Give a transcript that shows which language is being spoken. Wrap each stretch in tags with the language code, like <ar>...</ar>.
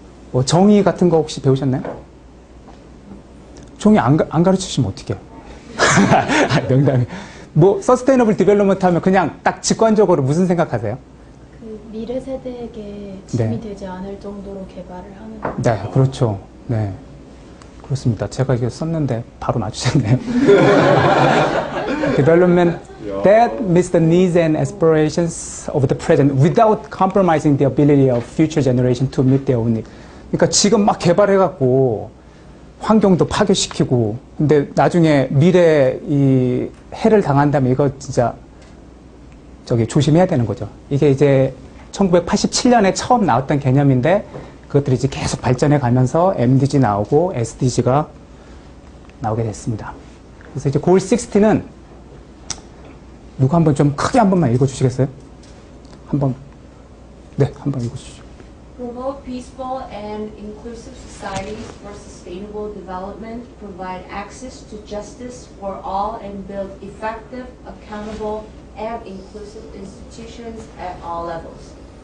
<ko>뭐 정의 같은 거 혹시 배우셨나요? 정의 안 가르치시면 어떡해요? 농담이. 뭐 서스테이너블 디벨롭먼트 하면 그냥 딱 직관적으로 무슨 생각하세요? 미래 세대에게 짐이 되지 않을 정도로 개발을 하는. 네, 그렇죠. 네. 그렇습니다. 제가 이거 썼는데 바로 맞추셨네요.</ko> <en>Development that meets the needs and aspirations of the present without compromising the ability of future generation to meet their own needs.</en> <ko>그러니까 지금 막 개발해갖고 환경도 파괴시키고, 근데 나중에 미래 이 해를 당한다면 이거 진짜 조심해야 되는 거죠. 이게 이제 1987년에 처음 나왔던 개념인데 그것들이 이제 계속 발전해 가면서 MDG 나오고 SDG가 나오게 됐습니다. 그래서 이제 Goal 16는 누구 한번 좀 크게 한 번만 읽어주시겠어요? 한번 읽어주시죠.</ko> <en>Promote peaceful and inclusive societies for sustainable development, provide access to justice for all, and build effective, accountable, and inclusive institutions at all levels.</en>